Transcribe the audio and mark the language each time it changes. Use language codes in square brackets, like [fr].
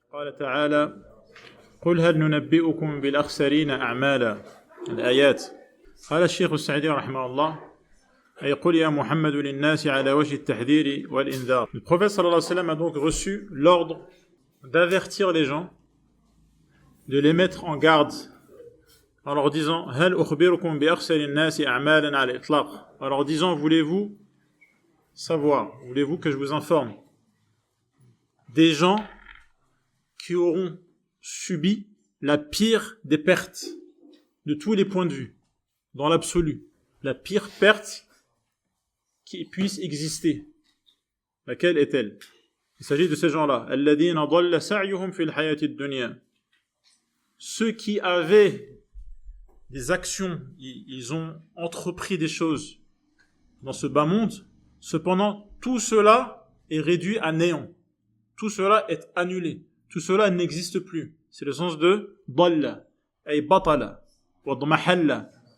[ar] قال تعالى قل هل ننبئكم بالأخسرين أعمالا الآيات قال الشيخ السعدي رحمه الله أي قل يا محمد للناس على وجه التحذير والإنذار. [fr] Le prophète sallallahu alayhi wa sallam a donc reçu l'ordre d'avertir les gens, de les mettre en garde en leur disant [ar] هل أخبركم بأخسر الناس أعمالا على الإطلاق, [fr] en leur disant voulez-vous savoir, voulez-vous que je vous informe des gens qui auront subi la pire des pertes de tous les points de vue, dans l'absolu, la pire perte qui puisse exister. Laquelle est-elle? Il s'agit de ces gens-là. [ar] الذين ضل سعيهم في الحياة الدنيا. [fr] Ceux qui avaient des actions, ils ont entrepris des choses dans ce bas monde, cependant tout cela est réduit à néant. Tout cela est annulé. Tout cela n'existe plus. C'est le sens de ضل, [ar] ay batala, wa dmahalla.